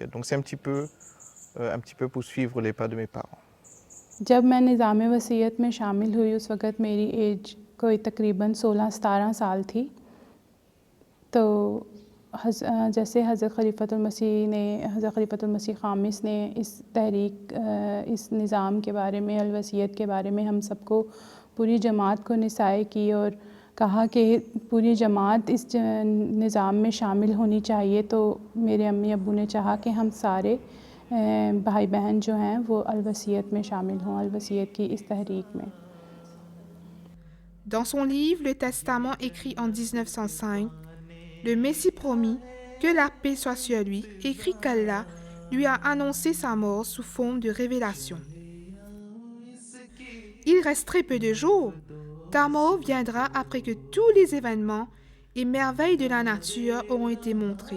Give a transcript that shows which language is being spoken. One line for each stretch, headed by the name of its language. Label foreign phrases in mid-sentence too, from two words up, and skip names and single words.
French: Donc c'est un petit peu pour suivre les pas de mes parents.
Urdu: جب میں نظام وصیت میں شامل ہوئی اس وقت میری ایج کوئی تقریباً 16-17 سال تھی. تو جیسے حضرت خلیفۃ المسیح خامس نے اس تحریک اس نظام کے بارے میں الوصیت کے بارے میں ہم سب کو پوری جماعت کو نصائح کی اور کہا کہ پوری جماعت اس نظام میں شامل ہونی چاہیے، تو میرے امی ابو نے چاہا کہ ہم سارے بھائی بہن جو ہیں وہ الوصیت میں شامل ہوں، الوصیت کی اس تحریک میں.
French: Dans son livre Le Testament écrit en 1905, le Messie promis, que la paix soit sur lui, écrit qu'Allah lui a annoncé sa mort sous forme de révélation. Il reste très peu de jours. Ta mort viendra après que tous les événements et merveilles de la nature auront été montrés.